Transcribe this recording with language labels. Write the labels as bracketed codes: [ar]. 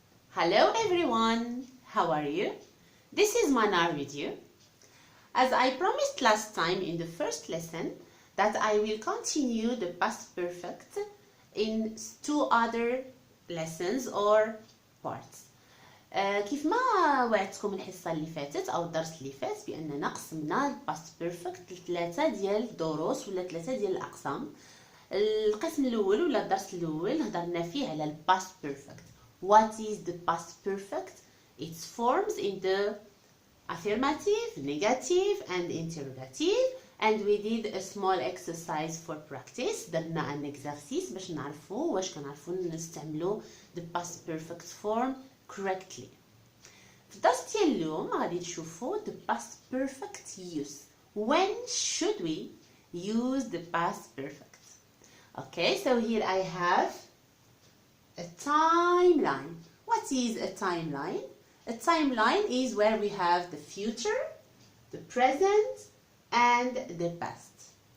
[en] Hello everyone, how are you? This is Manar with you. As I promised last time in the first lesson that I will continue the past perfect in two other lessons or parts. [ar] كيف ما وعدتكم الحصة اللي فاتت أو الدرس اللي فات بأننا قسمنا الباست بيرفكت لثلاثة ديال الدروس ولا ثلاثة ديال الأقسام. القسم الأول ولا الدرس الأول هضرنا فيه على الباست بيرفكت. What is the past perfect? Its forms in the affirmative, negative and interrogative, and we did a small exercise for practice. درنا [en] an exercise [ar] باش نعرفوا واش كنعرفوا نستعملوا [en] the past perfect form correctly. [ar] في الدرس ديال اليوم غادي تشوفوا [en] the past perfect use. When should we use the past perfect? Okay, so here I have a timeline. What is a timeline? A timeline is where we have the future, the present, and the past.